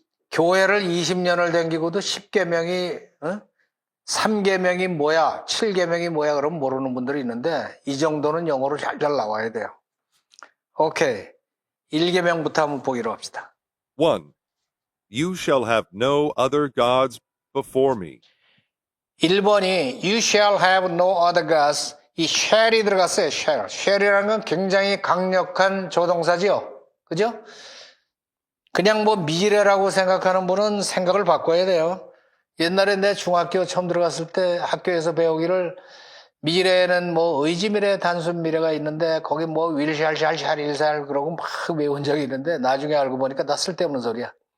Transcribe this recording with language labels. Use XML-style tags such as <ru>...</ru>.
<ko>교회를 20년을 댕기고도 10계명이 3계명이 뭐야 7계명이 뭐야 그러면 모르는 분들이 있는데 이 정도는 영어로 잘 나와야 돼요. 오케이, 1계명부터 한번 보기로 합시다. 1.</ko> <en>You shall have no other gods before me.</en> <ko>1번이</ko> <en>You shall have no other gods.</en> <ko>이 shall이 들어갔어요. shall이라는 건 굉장히 강력한 조동사지요. 그죠? 그냥 뭐 미래라고 생각하는 분은 생각을 바꿔야 돼요. 옛날에 내 중학교 처음 들어갔을 때 학교에서 배우기를 미래에는 뭐 의지미래, 단순미래가 있는데 거기 뭐 윌샬샬샬 일살 그러고 막 외운 적이 있는데 나중에 알고 보니까 다 쓸데없는 소리야.</ko>